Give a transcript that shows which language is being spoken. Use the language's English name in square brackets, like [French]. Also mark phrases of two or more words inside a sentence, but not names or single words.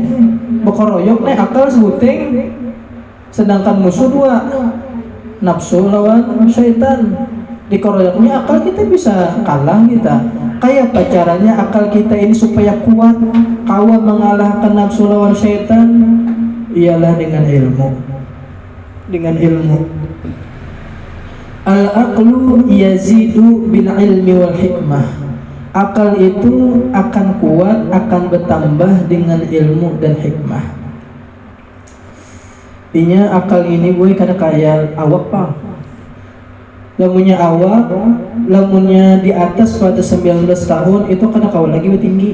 [Banjar] Bekoroyok nih akal sebuting. Sedangkan musuh dua, nafsu lawan syaitan. Dikoroyoknya akal kita bisa kalah kita. Kayak apa caranya akal kita ini supaya kuat, kawan mengalahkan nafsu lawan syaitan? [Indonesian] Ialah dengan ilmu. [Arabic] العقل يزيد بالعلم والحكمة. [Indonesian] Akal itu akan kuat, akan bertambah dengan ilmu dan hikmah. [Banjar] Inya akal ini gue kada kaya awak pang. Lamunnya awak, lamunnya di atas pada 19 tahun itu kada kawal lagi bertinggi.